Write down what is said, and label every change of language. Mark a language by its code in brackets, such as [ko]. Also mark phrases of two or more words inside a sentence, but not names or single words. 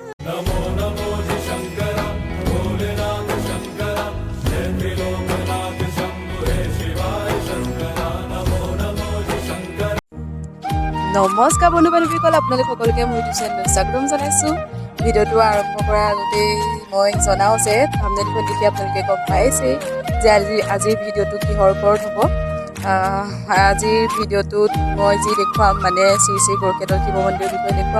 [hi] नमो नमो जी शंकर भोलेनाथ शंकर जय त्रिलोकनाथ शंभु हे शिवाय शंकर नमो नमो जी शंकर। [as] নমস্কাৰ বন্ধু বান্ধৱীসকল, আপোনালোক সকলোকে মোৰ ইউটিউব চেনেললৈ স্বাগতম জনাইছোঁ। ভিডিঅ'টো আৰম্ভ কৰাৰ আগতেই মই জনাওঁ যে থাম্বনেইলখন দেখি আপোনালোকে গম পাইছেই যে আজিৰ ভিডিঅ'টো কিহৰ ওপৰত হ'ব। আজিৰ ভিডিঅ'টোত মই যি দেখুৱাম মানে শ্ৰী শ্ৰী গৰকেটৰ শিৱ মন্দিৰৰ বিষয়ে দেখুৱাম।